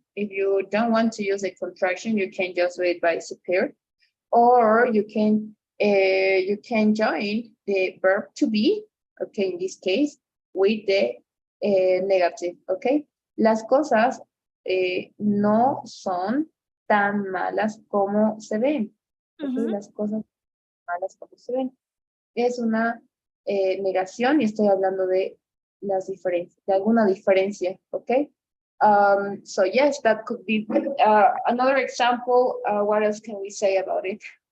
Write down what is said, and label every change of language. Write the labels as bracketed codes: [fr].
[en] If you don't want to use a contraction, you can just do it by superior, or you can join the verb to be, okay, in this case, with the negative, okay? [es] Las cosas no son tan malas como se ven. Okay? Las cosas malas como se ven. Es una negación y estoy hablando de las diferencias, de alguna diferencia, okay? [en] So yes, that could be another example. What else can we say about it?